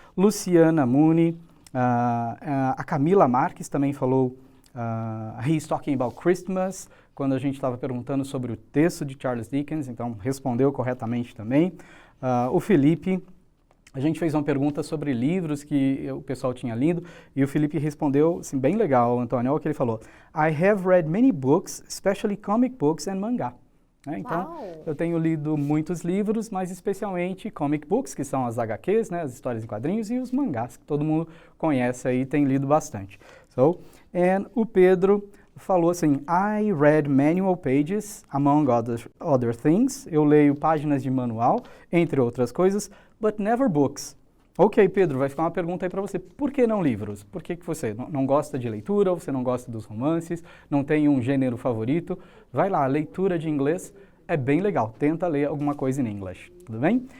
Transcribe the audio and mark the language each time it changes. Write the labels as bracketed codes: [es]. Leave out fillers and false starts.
[pt] Luciana Muni, a Camila Marques também falou, [en] he's talking about Christmas, [pt] quando a gente estava perguntando sobre o texto de Charles Dickens, então respondeu corretamente também. O Felipe, a gente fez uma pergunta sobre livros que o pessoal tinha lido, e o Felipe respondeu, assim, bem legal, Antônio, olha o que ele falou. [en] I have read many books, especially comic books and manga. [pt] Então, eu tenho lido muitos livros, mas especialmente comic books, que são as HQs, né, as histórias em quadrinhos, e os mangás, que todo mundo conhece aí e tem lido bastante. [en] And [pt] o Pedro falou assim, [en] I read manual pages, among other things. [pt] Eu leio páginas de manual, entre outras coisas, [en] but never books. [pt] Ok, Pedro, vai ficar uma pergunta aí para você. Por que não livros? Por que você não gosta de leitura, você não gosta dos romances, não tem um gênero favorito? Vai lá, leitura de inglês é bem legal. Tenta ler alguma coisa em inglês, tudo bem?